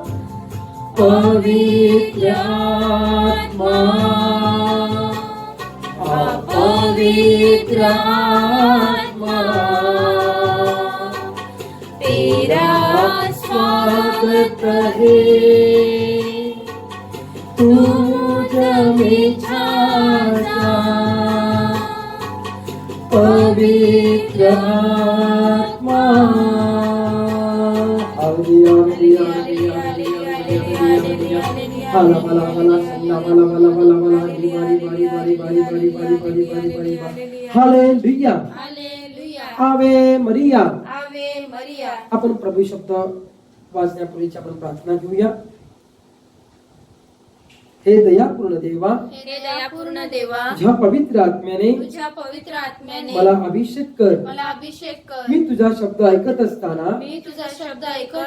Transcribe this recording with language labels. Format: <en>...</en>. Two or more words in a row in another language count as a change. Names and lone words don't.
<hi>पवित्र आत्मा, पवित्र आत्मा, तेरा स्वागत है, तू मुझ में छा जा। पवित्र आत्मा, हाला हाला हाला सल्ला हाला हाला हाला हाला बारी बारी बारी बारी बारी बारी बारी बारी बारी हालेलुया, हालेलुया,</hi> <la>Ave Maria. Ave Maria.</la> <mr>आपण प्रभू शब्द वाचण्यापूर्वीची आपण प्रार्थना घेऊया. हे दयापूर्ण देवा, हे दयापूर्ण देवा, तुझ्या पवित्र आत्म्याने तुझ्या पवित्र आत्म्याने मला अभिषेक कर. मला अभिषेक कर. मी तुझा शब्द ऐकत असताना मी तुझा शब्द ऐकत</mr>